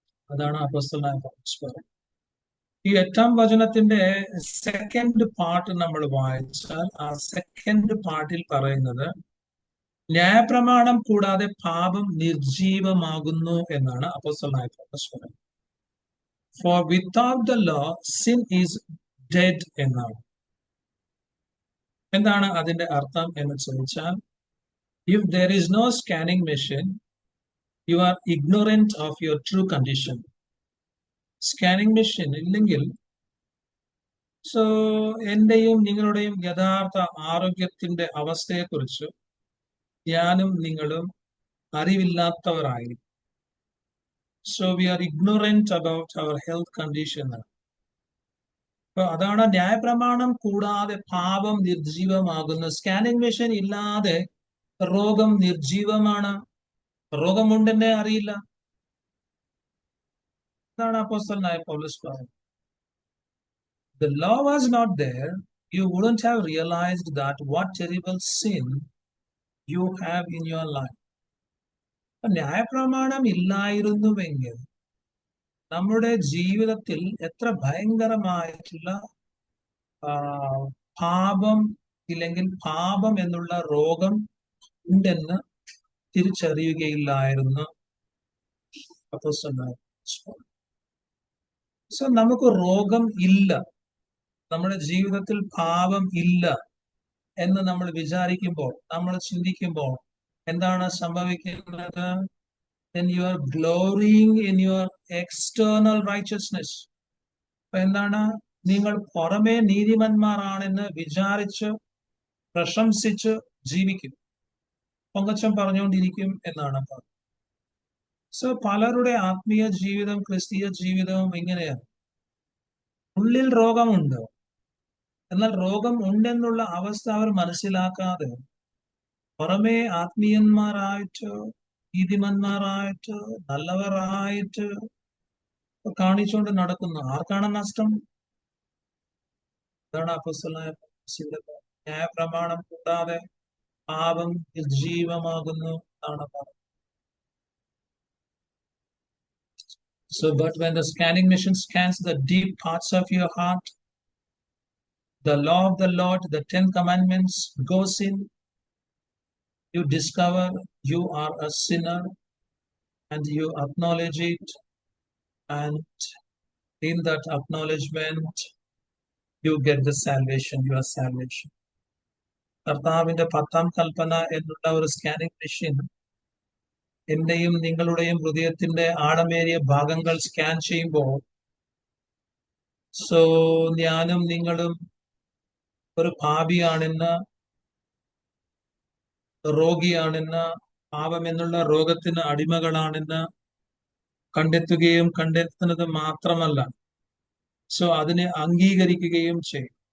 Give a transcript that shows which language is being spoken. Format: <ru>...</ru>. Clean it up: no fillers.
<ml>അതാണ് അപ്പോസ്തലനായ പൗലോസ് പറയുന്നത്. ഈ 8ാം വചനത്തിന്റെ സെക്കൻഡ് പാർട്ട് നമ്മൾ വായിച്ചാൽ ആ സെക്കൻഡ് പാർട്ടിൽ പറയുന്നത് ന്യായപ്രമാണം കൂടാതെ പാപം നിർജീവമാകുന്നു എന്നാണ് അപ്പോസ്തലനായ പൗലോസ് പറയുന്നത്.</ml> <en>For without the law sin is dead</en> <ml>എന്നാണ്. എന്താണ് അതിന്റെ അർത്ഥം എന്ന് ചോദിച്ചാൽ,</ml> <en>if there is no scanning machine, you are ignorant of your true condition.</en> <ml>Scanning machine ഇല്ലെങ്കിൽ സോ എന്റെയും നിങ്ങളുടെയും യഥാർത്ഥ ആരോഗ്യത്തിന്റെ അവസ്ഥയെക്കുറിച്ച് ഞാനും നിങ്ങളും അറിവില്ലാത്തവരായിരിക്കും.</ml> <en>So we are ignorant about our health condition.</en> <ml>അപ്പൊ അതാണ് ന്യായപ്രമാണം കൂടാതെ പാപം നിർജീവമാകുന്നു. സ്കാനിങ് മെഷീൻ ഇല്ലാതെ രോഗം നിർജീവമാണ്. രോഗമുണ്ടെന്നേ അറിയില്ല. അതാണ് അപ്പോസ്തലനായ പൗലോസ് പറയുന്നത്.</ml> <en>The law was not there, you wouldn't have realized that what terrible sin you have in your life.</en> <ml>ന്യായപ്രമാണം ഇല്ലായിരുന്നുവെങ്കിൽ നമ്മുടെ ജീവിതത്തിൽ എത്ര ഭയങ്കരമായിട്ടുള്ള പാപം ഇല്ലെങ്കിൽ പാപം എന്നുള്ള രോഗം ഉണ്ടെന്ന് തിരിച്ചറിയുകയില്ലായിരുന്നു. സോ നമുക്ക് രോഗം ഇല്ല, നമ്മുടെ ജീവിതത്തിൽ പാപം ഇല്ല എന്ന് നമ്മൾ വിചാരിക്കുമ്പോൾ, നമ്മൾ ചിന്തിക്കുമ്പോൾ എന്താണ് സംഭവിക്കുന്നത്?</ml> <en>Then you are glorying in your external righteousness.</en> <ml>അപ്പൊ എന്താണ്? നിങ്ങൾ പുറമേ നീതിമാന്മാരാണെന്ന് വിചാരിച്ച് പ്രശംസിച്ച് ജീവിക്കും, പൊങ്ങച്ചം പറഞ്ഞുകൊണ്ടിരിക്കും എന്നാണ് പറഞ്ഞത്. സോ പലരുടെ ആത്മീയ ജീവിതം, ക്രിസ്തീയ ജീവിതവും ഇങ്ങനെയാണ്. ഉള്ളിൽ രോഗമുണ്ട്, എന്നാൽ രോഗം ഉണ്ടെന്നുള്ള അവസ്ഥ അവർ മനസ്സിലാക്കാതെ പുറമേ ആത്മീയന്മാരായിട്ട്, നീതിമാന്മാരായിട്ട്, നല്ലവരായിട്ട് കാണിച്ചുകൊണ്ട് നടക്കുന്നു. ആർക്കാണ് നഷ്ടം? അതാണ് അപ്പോസ്തലനായ പൗലോസ് ന്യായപ്രമാണം കൂടാതെ പാപം നിർജീവമാകുന്നു എന്നാണ് പറയുന്നത്.</ml> <en>So, but when the scanning machine scans the deep parts of your heart, the law of the Lord, the 10 commandments goes in, you discover you are a sinner and you acknowledge it, and in that acknowledgement you get the salvation, your salvation.</en> <ml>കർത്താവിന്റെ 10ാം കൽപ്പന എന്നുള്ള ഒരു scanning machine എന്റെയും നിങ്ങളുടെയും ഹൃദയത്തിന്റെ ആഴമേറിയ ഭാഗങ്ങൾ scan ചെയ്യുമ്പോൾ, so ഞാനും നിങ്ങളും ഒരു പാപിയാണെന്ന്, രോഗിയാണെന്ന്, പാപം എന്നുള്ള രോഗത്തിന് അടിമകളാണെന്ന് കണ്ടെത്തുകയും കണ്ടെത്തുന്നത് മാത്രമല്ല, സോ അതിനെ അംഗീകരിക്കുകയും ചെയ്യും.</ml>